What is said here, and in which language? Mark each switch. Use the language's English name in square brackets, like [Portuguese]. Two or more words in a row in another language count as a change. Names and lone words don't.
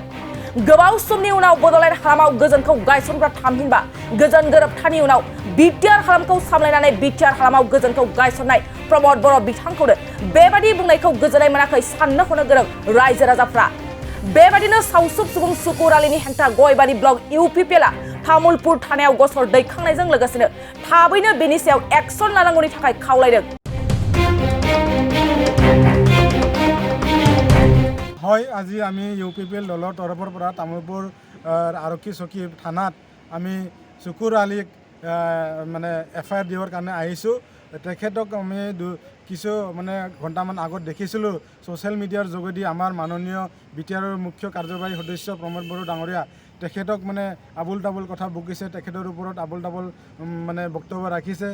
[Bodo] गोबाव समनि उनाव बड'लेण्ड हालामाव गोजोनखौ गायसनग्रा थामहिनबा गोजोन गोरोबथानि उनाव बिटिआर हालामखौ सामलायनानै बिटिआर हालामाव गोजोनखौ गायसननाय प्रमोद बर' बिथांखौनो बेबादि बुंनायखौ गोजोननाय मोनाखै साननो हनो गोरों रायजो राजाफ्रा। बेबादिनो सावसुब सुबुं सुकुर आलीनि हेंथा गयबारी ब्लक UPPLआ तामुलपुर थानायाव गसर दैखांनायजों लोगोसेनो थाबैनो बेनि सायाव एक्सन लानांगौनि थाखाय खावलायदों। [Assamese] হয়, আজি আমি UPPL দলৰ তৰফৰ পৰা তামুলপুৰ আৰক্ষী চকী থানাত আমি সুকুৰ আলীক মানে এফআইআৰ দিবৰ কাৰণে আহিছোঁ। তেখেতক আমি কিছু মানে ঘণ্টামান আগত দেখিছিলোঁ [English] social media [Assamese] যোগেদি আমাৰ মাননীয় বিটিআৰৰ মুখ্য কাৰ্যবাহী সদস্য প্ৰমোদ বড়ো ডাঙৰীয়া তেখেতক মানে আবুল তাবুল কথা বকিছে, তেখেতৰ ওপৰত আবুল তাবুল মানে বক্তব্য ৰাখিছে।